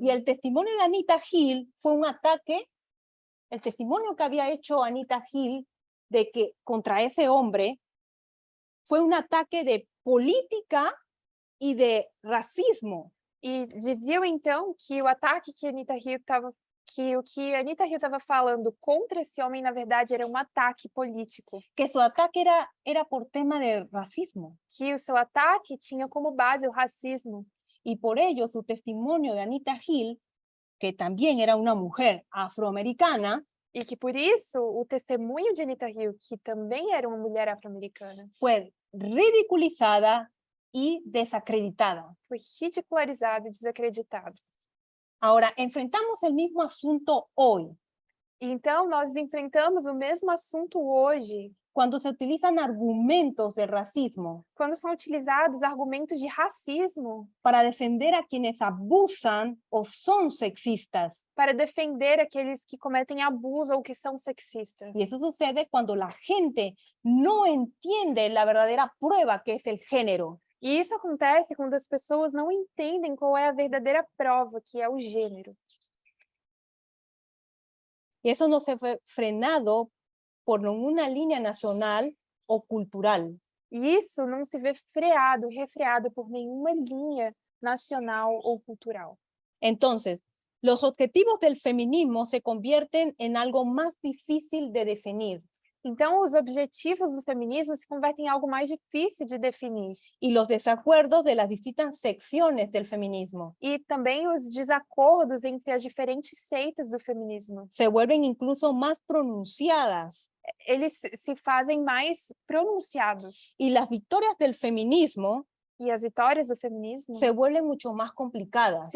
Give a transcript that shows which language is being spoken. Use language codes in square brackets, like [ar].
[es] Y el testimonio de Anita Hill fue un ataque, el testimonio que había hecho Anita Hill de que contra ese hombre fue un ataque de política y de racismo. [pt] E diziam, então, que o ataque que Anita Hill estava que o que a Anita Hill estava falando contra esse homem, na verdade, era um ataque político. [es] que su ataque era por tema de racismo. [pt] Que o seu ataque tinha como base o racismo. [es] Y por ello su testimonio de Anita Hill, que también era una mujer afroamericana, [pt] E que por isso o testemunho de Anita Hill, que também era uma mulher afro-americana, [es] fue ridiculizada y desacreditada. [pt] foi ridicularizado e desacreditado. [es] Ahora, enfrentamos el mismo asunto hoy, [pt] E então nós enfrentamos o mesmo assunto hoje, [es] cuando se utilizan argumentos de racismo [pt] quando são utilizados argumentos de racismo [es] para defender a quienes abusan o son sexistas. [pt] para defender aqueles que cometem abuso ou que são sexistas. [es] Y eso sucede cuando la gente no entiende la verdadera prueba que es el género. [pt] E isso acontece quando as pessoas não entendem qual é a verdadeira prova, que é o gênero. [es] Y eso no se fue frenado por ninguna línea nacional o cultural. [pt] E isso não se vê freado, refreado por nenhuma linha nacional ou cultural. [es] Entonces, los objetivos del feminismo se convierten en algo más difícil de definir [pt] Então, os objetivos do feminismo se convertem em algo mais difícil de definir. [es] y los desacuerdos de las distintas secciones del feminismo [pt] E também os desacordos entre as diferentes seitas do feminismo. [es] se vuelven incluso más pronunciadas [pt] Eles se fazem mais pronunciados. [es] y las victorias del feminismo [pt] E as vitórias do feminismo [es] se vuelven mucho más complicadas